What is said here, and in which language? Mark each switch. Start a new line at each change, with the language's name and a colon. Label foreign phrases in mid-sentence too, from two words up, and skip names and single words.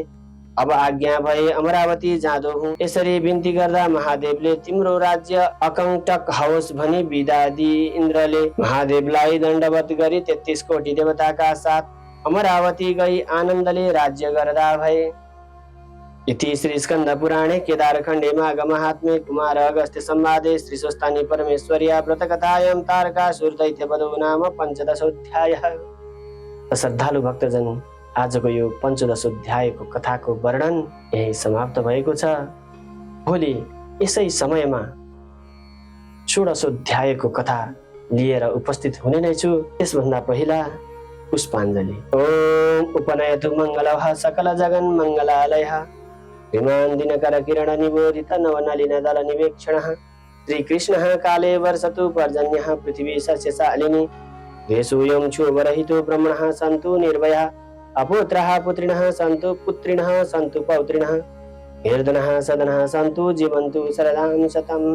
Nepali: अब आज्ञा भए अमरावती जाँदो हुँ। यसरी बिन्ती गर्दा महादेवले तिम्रो राज्य अकङ्टक होस् भनी बिदा दिई इन्द्रले महादेवलाई दण्डवत गरी 33 कोटी देवताका साथ अमरावती गई आनन्दले राज्य गर्दा भए।
Sanskrit: इति श्री स्कंद पुराणे केदारखण्डे माघमाहात्म्ये कुमार अगस्त्य संवादे श्री स्वस्तानी परमेश्वर्या व्रतकथायां तारकासुर दैत्यवधो नाम 15दशोऽध्यायः।
Nepali: श्रद्धालु भक्तजन, आजको यो 15दशोऽध्यायको कथाको वर्णन यही समाप्त भएको छ। भोलि यसै समयमा 16दशोऽध्यायको कथा लिएर उपस्थित हुने नै छु। त्यसभन्दा पहिला पुष्पाञ्जली।
Sanskrit: ओम उपनयतु मङ्गलः सकल जगन् मङ्गलालयः विमान दिनकर किरण निबोधित नवनलिन दल निवेक्षणः श्रीकृष्णः काले वर्षतु पर्जन्यः पृथिवी सस्यशालिनी देशोऽयं क्षोभरहितो ब्रह्मणः सन्तु निर्भयः अपुत्रः पुत्रिणः सन्तु पुत्रिणः सन्तु पौत्रिणः निर्धनः सदनः सन्तु जीवन्तु शरदां शतम्।